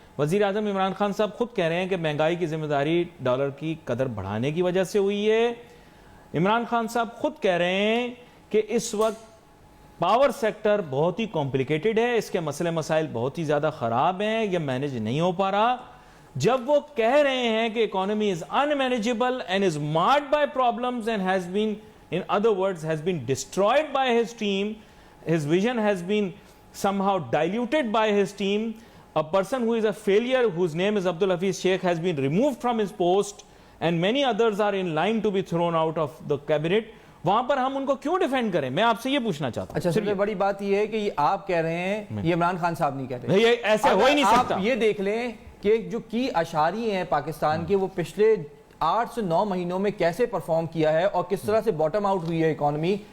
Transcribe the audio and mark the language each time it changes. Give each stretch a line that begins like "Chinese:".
Urdu: وزیر اعظم عمران خان صاحب خود کہہ رہے ہیں کہ مہنگائی کی ذمہ داری ڈالر کی قدر بڑھانے کی وجہ سے ہوئی ہے. عمران خان صاحب خود کہہ رہے ہیں کہ اس وقت پاور سیکٹر بہت ہی کمپلیکیٹڈ ہے, اس کے مسئلے مسائل بہت ہی زیادہ خراب ہیں, یہ مینج نہیں ہو پا رہا. جب وہ کہہ رہے ہیں کہ
English: economy is unmanageable and is marred by problems and has been, in other words, has been destroyed by his team, his vision has been somehow diluted by his team, a person who is a failure, whose name is Abdul Hafiz Sheikh, has been removed from his post and many others are in line to be thrown out of the cabinet.
Urdu: وہاں پر ہم ان کو کیوں defend کریں؟ میں آپ سے یہ پوچھنا چاہتا ہوں. اچھا, سب سے بڑی بات یہ ہے کہ یہ آپ کہہ رہے ہیں, یہ عمران خان صاحب نہیں کہہ رہے. یہ ایسے ہو ہی نہیں سکتا. آپ یہ دیکھ لیں کہ جو کی اشاری ہیں پاکستان کے, وہ پچھلے 8 سے 9 مہینوں میں کیسے پرفارم کیا ہے اور کس طرح سے باٹم آؤٹ ہوئی ہے اکانومی.